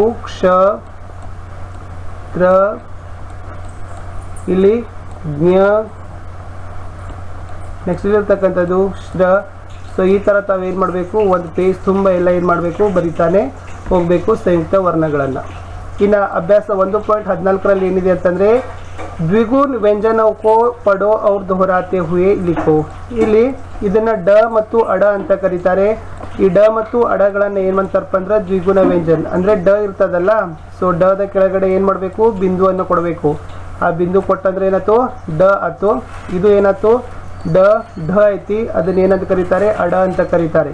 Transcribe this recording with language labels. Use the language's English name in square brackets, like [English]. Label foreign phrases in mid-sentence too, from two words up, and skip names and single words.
[Kannada] ಕ್ಷ, ತ್ರ, ಇಲ್ಲಿ ಜ್ಞ, ನೆಕ್ಸ್ಟ್ ಇರ್ತಕ್ಕಂಥದ್ದು ಶ್ರ. ಸೊ ಈ ತರ ತಾವೇನ್ ಮಾಡಬೇಕು, ಒಂದು ಪೇಜ್ ತುಂಬ ಎಲ್ಲ ಏನ್ ಮಾಡಬೇಕು, ಬರಿತಾನೆ ಹೋಗ್ಬೇಕು ಸಂಯುಕ್ತ ವರ್ಣಗಳನ್ನ. ಇನ್ನ ಅಭ್ಯಾಸ 1.14ರಲ್ಲಿ ಏನಿದೆ ಅಂತಂದ್ರೆ [Hindi] द्विगुण व्यंजनों को पढ़ो और दोहराते हुए लिखो. [Kannada] ಇಲ್ಲಿ ಇದನ್ನ ಡ ಮತ್ತು ಅಡ ಅಂತ ಕರೀತಾರೆ. ಈ ಡ ಮತ್ತು ಅಡಗಳನ್ನ ಏನ್ ಮಾಡ್ತಾರಪ್ಪ ಅಂದ್ರೆ ದ್ವಿಗುಣ ವ್ಯಂಜನ ಅಂದ್ರೆ ಡ ಇರ್ತದಲ್ಲ, ಸೊ ಡದ ಕೆಳಗಡೆ ಏನ್ ಮಾಡಬೇಕು, ಬಿಂದುವನ್ನು ಕೊಡಬೇಕು. ಆ ಬಿಂದು ಕೊಟ್ಟಂದ್ರೆ ಏನಾಯ್ತು, ಡ ಆಯ್ತು. ಇದು ಏನಾಯ್ತು, ಡ ಢ ಐತಿ, ಅದನ್ನ ಏನಂತ ಕರೀತಾರೆ, ಅಡ ಅಂತ ಕರೀತಾರೆ.